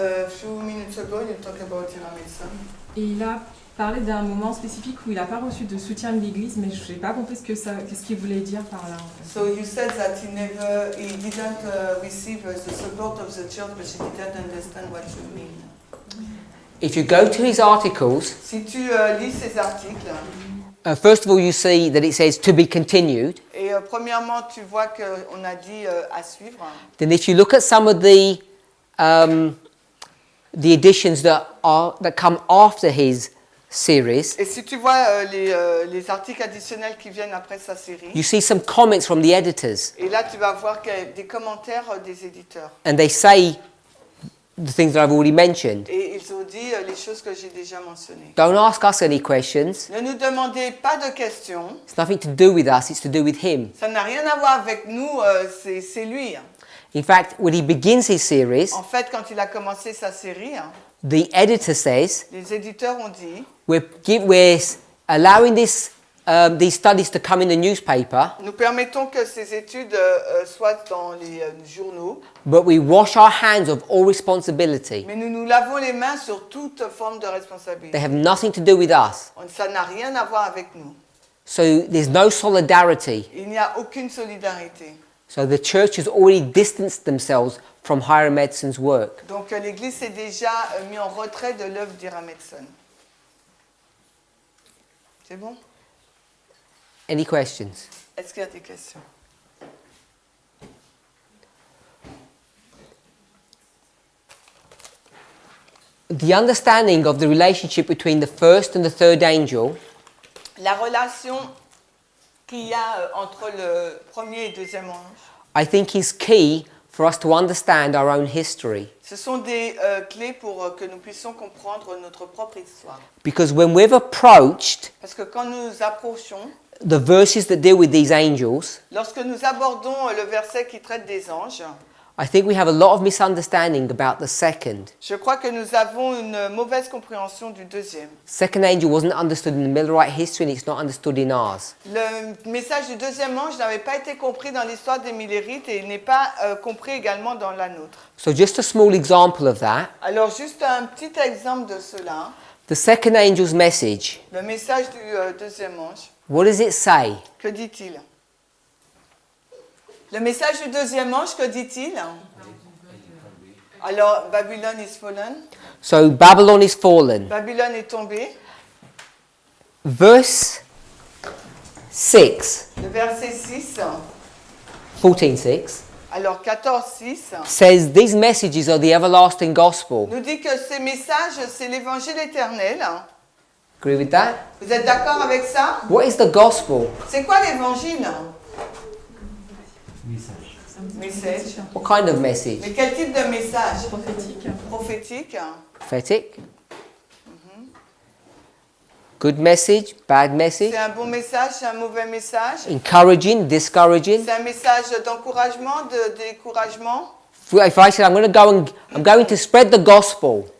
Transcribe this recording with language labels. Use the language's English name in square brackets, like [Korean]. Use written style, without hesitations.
[English] Few minutes ago, you talked about Tiramisu. [French] Et il a parlé d'un moment spécifique où il n'a pas reçu de soutien de l'Église, mais je n'ai pas compris qu'est-ce qu'il voulait dire par là. En fait. [English] So you said that he didn't receive the support of the church, but he didn't understand what you mean. If you go to his articles, [French] Si tu lis ces articles, [English] first of all you see that it says to be continued. [French] et premièrement tu vois qu'on a dit à suivre. [English] Then if you look at some of the editions that come after his series, [French] Et si tu vois les articles additionnels qui viennent après sa série, [English] you see some comments from the editors, [French] et là tu vas voir qu'il y a des commentaires des éditeurs. [English] and they say the things that I've already mentioned. [French] Et ils ont dit les choses que j'ai déjà mentionnées. [English] Don't ask us any questions. [French] Ne nous demandez pas de questions. [English] It's nothing to do with us, it's to do with him. [French] Ça n'a rien à voir avec nous, c'est lui. [English] In fact, when he begins his series, [French] En fait, quand il a commencé sa série, [English] the editor says, [French] les éditeurs ont dit [English] we're allowing these studies to come in the newspaper, [French] nous permettons que ces études soient dans les journaux, [English] but we wash our hands of all responsibility. [French] mais nous nous lavons les mains sur toute forme de [English] They [French] responsabilité. [English] have nothing to do with us. [French] Ça n'a rien à voir avec nous. [English] So there's no solidarity. [French] Il n'y a aucune solidarité. [English] So the church has already distanced themselves from Hiram Edson's work. [French] Donc l'Église s'est déjà mis en retrait de l'œuvre d'Hiram Edson. C'est bon? [English] Any questions? [French] Est-ce qu'il y a des questions? [English] The understanding of the relationship between the first and the third angel [French] La relation qu'il y a entre le premier et deuxième ange, [English] I think is key for us to understand our own history. [French] ce sont des clés pour que nous puissions comprendre notre propre histoire. [English] Because when we've approached [French] Parce que quand nous approchons, [English] the verses that deal with these angels, [French] lorsque nous abordons le verset qui traite des anges, [English] I think we have a lot of misunderstanding about the second. [French] je crois que nous avons une mauvaise compréhension du deuxième. [English] Second angel wasn't understood in the Millerite history and it's not understood in ours. [French] Le message du deuxième ange n'avait pas été compris dans l'histoire des Millérites et il n'est pas compris également dans la nôtre. [English] So just a small example of that. [French] Alors juste un petit exemple de cela, [English] The second angel's message, [French] le message du deuxième ange, [English] what does it say? [French] que dit-il? Le message du deuxième ange, que dit-il? Alors, [English] Babylone is fallen. So Babylon is fallen. [French] Babylone est tombée. [English] Verse 6, [French] Le verset 6, [English] 14:6 [French] alors 14, 6, [English] says these messages are the everlasting gospel. [French] nous dit que ces messages, c'est l'évangile éternel. [English] Agree with that? [French] Vous êtes d'accord avec ça? [English] What is the gospel? [French] C'est quoi l'évangile? [English] Message. What kind of message? [French] Mais quel type de message? Prophétique. Prophétique. [English] Prophetic? Good message, bad message? [French] C'est un bon message, c'est un mauvais message. [English] Encouraging, discouraging? [French] C'est un message d'encouragement, de découragement. [English] If I said I'm going to spread the gospel,